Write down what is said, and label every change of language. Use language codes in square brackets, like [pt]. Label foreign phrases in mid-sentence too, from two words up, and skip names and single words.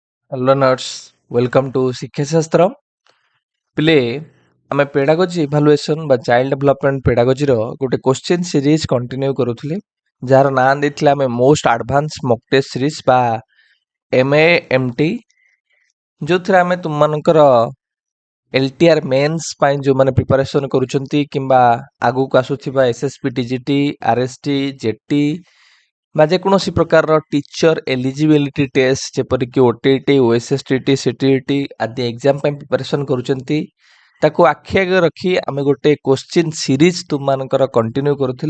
[en] Learners, welcome to [or] ଶିକ୍ଷା ଶାସ୍ତ୍ର। ପିଲେ ଆମେ [en] pedagogy evaluation [or] ବା [en] child development pedagogy [or] ର ଗୋଟେ [en] question series continue [or] କରୁଥିଲେ, ଯାହାର ନାଁ ଦେଇଥିଲେ ଆମେ [en] most advance mock test series [or] ବା MAMT, ଯୋଉଥିରେ ଆମେ ତୁମମାନଙ୍କର LTR ମେନ୍ସ ପାଇଁ ଯୋଉମାନେ ପ୍ରିପାରେସନ କରୁଛନ୍ତି କିମ୍ବା ଆଗକୁ ଆସୁଥିବା SSB TGT RHT JT ବା ଯେକୌଣସି ପ୍ରକାରର [en] teacher eligibility test [or] ଯେପରିକି OTET OSSTET CTET ଆଦି ଏକ୍ଜାମ ପାଇଁ ପ୍ରିପାରେସନ କରୁଛନ୍ତି, ତାକୁ ଆଖି ଆଗରେ ରଖି ଆମେ ଗୋଟେ [en] question series [or] ତୁମମାନଙ୍କର କଣ୍ଟିନ୍ୟୁ କରୁଥିଲେ।